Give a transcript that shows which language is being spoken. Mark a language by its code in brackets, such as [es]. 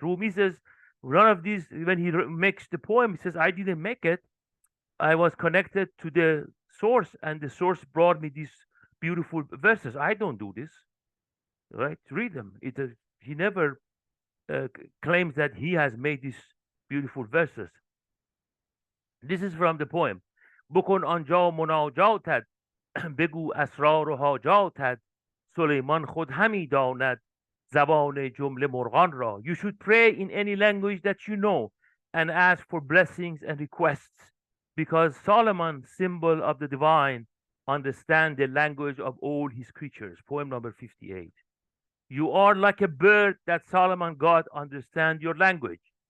[en] Rumi says none of these. When he makes the poem, he says, I didn't make it. I was connected to the source, and the source brought me these beautiful verses. I don't do this, right? Read them. He never claims that he has made these beautiful verses. This is from the poem. [fa] بکن آنجا مناجاتت بگو اسرار و حاجاتت سلیمان خود همی داند زبان جمله مرغان را. [en] You should pray in any language that you know and ask for blessings and requests, because Solomon, symbol of the divine, understand the language of all his creatures. Poem number 58. You are like a bird that Solomon God understand your language.